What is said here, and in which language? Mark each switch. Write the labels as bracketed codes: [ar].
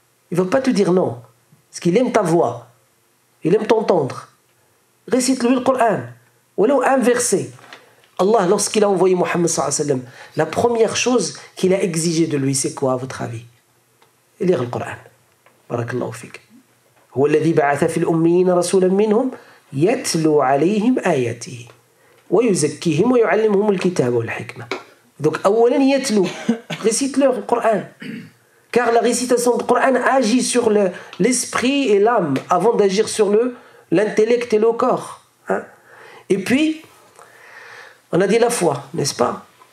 [fr] Il ne va pas te dire non, parce qu'il aime ta voix, il aime t'entendre. Récite-lui le Coran, ou alors un verset. Allah, lorsqu'il a envoyé Mohammed sallallahu alayhi wa sallam, la première chose qu'il a exigé de lui, c'est quoi à votre avis? Lire le Coran. Barakallahu fik. [ar] هو الذي بعث في الأميين رسولا منهم يتلو عليهم آياته ويزكيهم ويعلمهم الكتاب والحكمة. [fr] Donc, [ar] أولا يتلو, [fr] récite-leur le Coran. Car la récitation du Coran agit sur l'esprit et l'âme avant d'agir sur l'intellect et le corps. Hein? Et puis, on a dit la foi, n'est-ce pas?